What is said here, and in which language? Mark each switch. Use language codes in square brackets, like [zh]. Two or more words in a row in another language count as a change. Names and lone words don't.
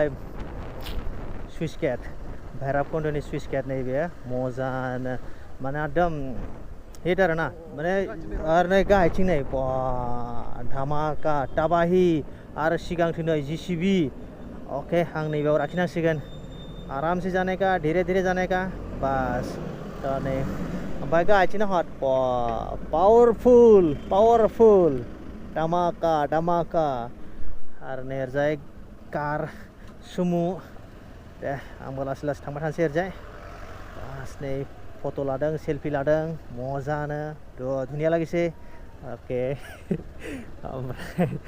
[brx] सुइस गेट भैरबकुंडनि सुइस गेट नै बे मजानो माने एकदम हिट आरोना माने आरो नै गाहायथिं नै बा धमाका ताबाहि आरो सिगांथिं नै जिसिबि अके आं नैबेयाव लाखिनांसिगोन [hi] आराम से जाने का धीरे धीरे जाने का [brx] बस तो नै ओमफ्राय गाहायथिंनो हट पावरफुल धमाका आरो नै ओरैजाय कार सुमु दे आंबो लासै थांबाय थानोसै ओरैजाय बास नै फट' लादों सेल्फि लादों मजानो धुनिया लागिसै अके ओमफ्राय